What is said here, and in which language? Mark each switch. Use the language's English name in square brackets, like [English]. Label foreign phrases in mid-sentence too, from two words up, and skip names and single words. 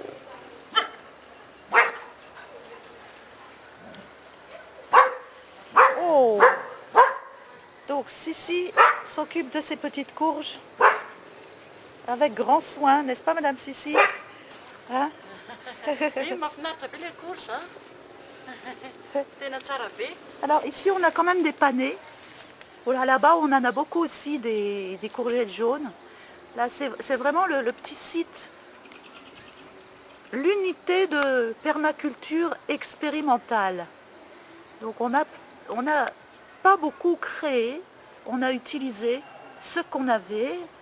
[French] Oh! Donc Sissi s'occupe de ces petites courges avec grand soin, n'est-ce pas Madame Sissi? Hein? [Malagasy] Mahafinaritra be ilay courge, tena tsara be. [French] Alors ici on a quand même des panais. Voilà, là-bas on en a beaucoup aussi des courgettes jaunes. Là c'est vraiment le petit site, l'unité de permaculture expérimentale. Donc on a pas beaucoup créé, on a utilisé ce qu'on avait.